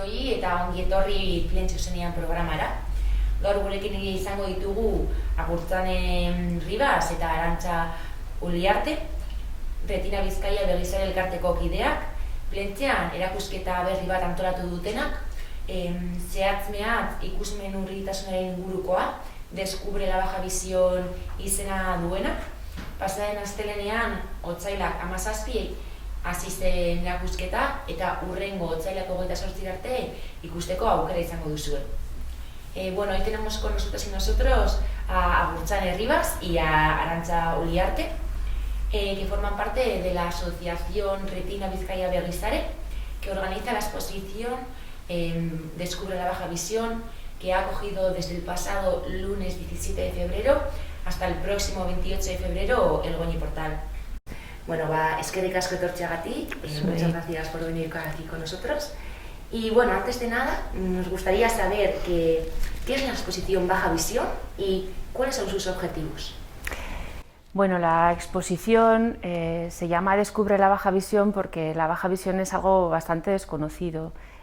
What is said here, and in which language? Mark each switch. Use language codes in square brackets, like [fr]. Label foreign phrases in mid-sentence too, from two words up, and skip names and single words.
[eu] eta ongi etorri Plentxo zenean programara. Gaur gurekin izango ditugu Agurtzane Ribas eta Arantxa Uliarte, Retina Bizkaia Begizare elkarteko kideak, Plentxean erakusketa berri bat antolatu dutenak, zehatz-mehatz ikusmen urritasunaren ingurukoa, Descubre la baja visión izena duena. Pasaden astelenean otsailak 17 hasi zen erakusketa eta hurrengo otsailak 28 arte ikusteko aukera izango duzue. Bueno, [es] hoy tenemos con nosotros y nosotros a Agurtzane Ribas y a Arantxa Uliarte, que forman parte de la asociación Retina Bizkaia Begizare, que organiza la exposición Descubre la baja visión, que ha acogido desde el pasado lunes 17 de febrero hasta el próximo 28 de febrero el Goñi Portal. [eu] Bueno, eskerrik asko etortzeagatik, [es] muchas gracias por venir aquí con nosotros. Y bueno, antes de nada, nos gustaría saber qué es la exposición Baja Visión y cuáles son sus objetivos. Bueno, la exposición se llama Descubre la baja visión porque la baja visión es algo bastante desconocido.